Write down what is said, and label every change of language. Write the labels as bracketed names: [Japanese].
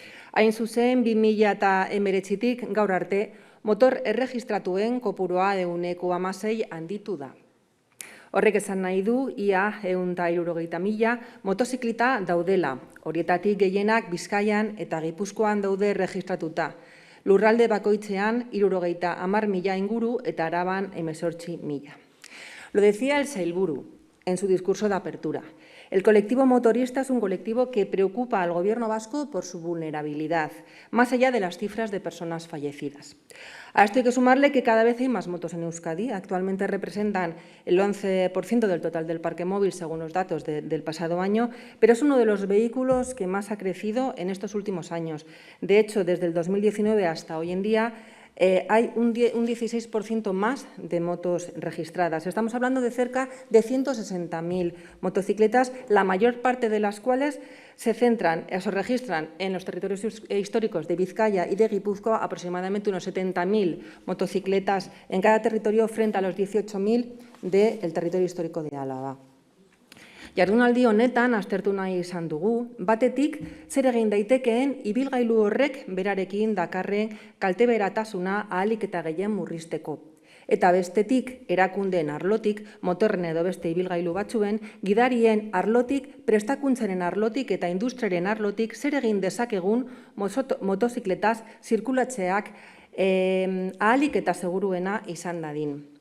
[Basque] Hain zuzen, 2019tik gaur arte, motor erregistratuen kopurua 116 handitu da. Horrek esan nahi du, ia 160.000 motozikleta daudela, horietatik gehienak Bizkaian eta Gipuzkoan daude registratuta. Lurralde bakoitzean 70.000 inguru eta Araban 18.000. [Spanish] Lo decía el Sailburu en su discurso de apertura. El colectivo motorista es un colectivo que preocupa al Gobierno vasco por su vulnerabilidad, más allá de las cifras de personas fallecidas. A esto hay que sumarle que cada vez hay más motos en Euskadi. Actualmente representan el 11% del total del parque móvil, según los datos del pasado año, pero es uno de los vehículos que más ha crecido en estos últimos años. De hecho, desde el 2019 hasta hoy en día, hay un 16% más de motos registradas. Estamos hablando de cerca de 160.000 motocicletas, la mayor parte de las cuales se registran en los territorios históricos de Vizcaya y de Guipúzcoa, aproximadamente unos 70.000 motocicletas en cada territorio frente a los 18.000 del territorio histórico de Álava. [Basque] Jardunaldi honetan aztertu nahi izan dugu, batetik zer egin daitekeen ibilgailu horrek berarekin dakarren kalteberatasuna ahalik eta gehien murrizteko. Eta bestetik, erakundeen arlotik, motorren edo beste ibilgailu batzuen, gidarien arlotik, prestakuntzaren arlotik eta industriaren arlotik zer egin dezakegun motozikletaz zirkulatzeak ahalik eta seguruena izan dadin.